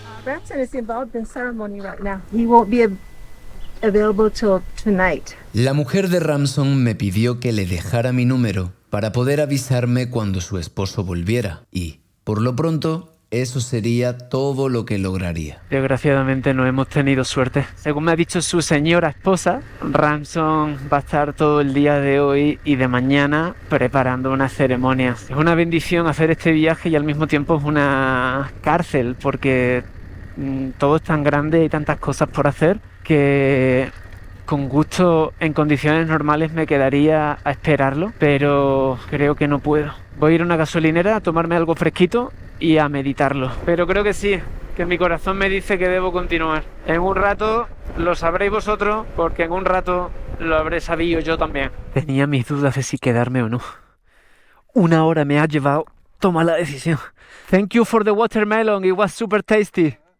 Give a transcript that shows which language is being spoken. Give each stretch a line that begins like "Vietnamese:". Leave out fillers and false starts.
English: Ransom is involved in ceremony right now. He won't be available till tonight.
Spanish: La mujer de Ransom me pidió que le dejara mi número para poder avisarme cuando su esposo volviera. Y, por lo pronto, eso sería todo lo que lograría. Desgraciadamente no hemos tenido suerte. Según me ha dicho su señora esposa, Ransom va a estar todo el día de hoy y de mañana preparando una ceremonia. Es una bendición hacer este viaje y al mismo tiempo es una cárcel porque todo es tan grande y tantas cosas por hacer que con gusto en condiciones normales me quedaría a esperarlo, pero creo que no puedo. Voy a ir a una gasolinera a tomarme algo fresquito y a meditarlo. Pero creo que sí, que mi corazón me dice que debo continuar. En un rato lo sabréis vosotros, porque en un rato lo habré sabido yo también. Tenía mis dudas de si quedarme o no. 1 hora me ha llevado tomar la decisión.
English: Thank you for the watermelon, it was super tasty.